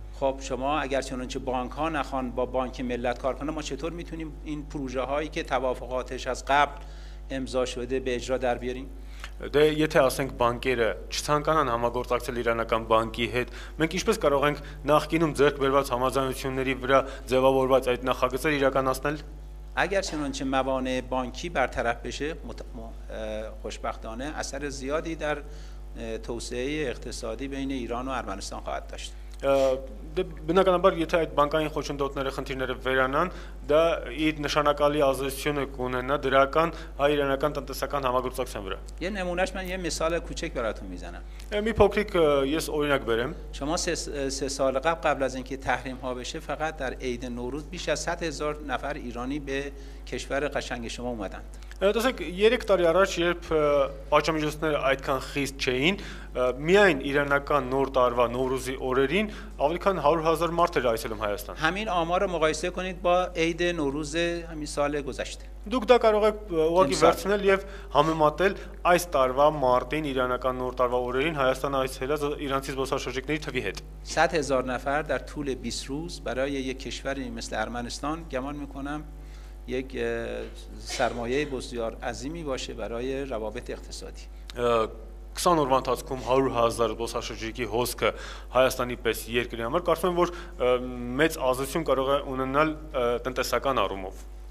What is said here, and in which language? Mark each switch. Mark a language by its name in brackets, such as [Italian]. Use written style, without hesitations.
[Persian] خب شما اگر چنانچه بانک ها نخوان با بانک ملت کار کنن، ما چطور میتونیم این پروژه هایی که توافقاتش از قبل امضا شده به اجرا در بیاریم؟ [Armenian] Դե եթե ասենք բանկերը չցանկանան համագործակցել իրանական բանկի հետ, մենք ինչպես կարող ենք նախկինում ձեռք բերված համաձայնությունների վրա ձևավորված այդ նախագծերը իրականացնել։ [Persian] اگر چنانچه موانع بانکی برطرف بشه خوشبختانه اثر زیادی در توسعه اقتصادی بین ایران و ارمنستان خواهد داشت. [Armenian] Բնականաբար եթե այդ բանկային խոչընդոտները խնդիրները վերանան, դա իր նշանակալի ազդեցություն կունենա դրական հայ-իրանական տնտեսական համագործակցության վրա։ [Persian] یه نمونهش من یه مثال کوچک براتون میزنم. [Armenian] Մի փոքրիկ ես օրինակ բերեմ։ [Persian] شما سه سال قبل از اینکه تحریم ها بشه فقط در عید نوروز بیش از 100,000 نفر ایرانی به کشور قشنگ شما اومدند. [Armenian] Տեսեք, 3 տարի առաջ, երբ պատժամիջոցները այդքան խիստ չէին, միայն իրանական նոր տարվա Նովրուզի օրերին ավելի քան 100,000 մարդ էր այցելում Հայաստան։ [Persian] همین آمار رو مقایسه کنید با عید نوروز همین سال گذشته. [Armenian] Դուք դա կարող եք ուղղակի վերցնել եւ համեմատել այս տարվա մարտին իրանական նոր տարվա օրերին Հայաստան այցելած իրանցի զբոսաշրջիկների թվի հետ։ [Persian] 100,000 نفر در طول 20 روز برای یک کشوری مثل ارمنستان گمان میکنم یک سرمایه بسیار عظیمی باشه برای روابط اقتصادی. [Armenian] 20 օրվա ընթացքում 100,000 զբոսաշրջիկի հոսքը Հայաստանի պես երկրի համար կարծում եմ որ մեծ ազդեցություն կարող է ունենալ տնտեսական առումով։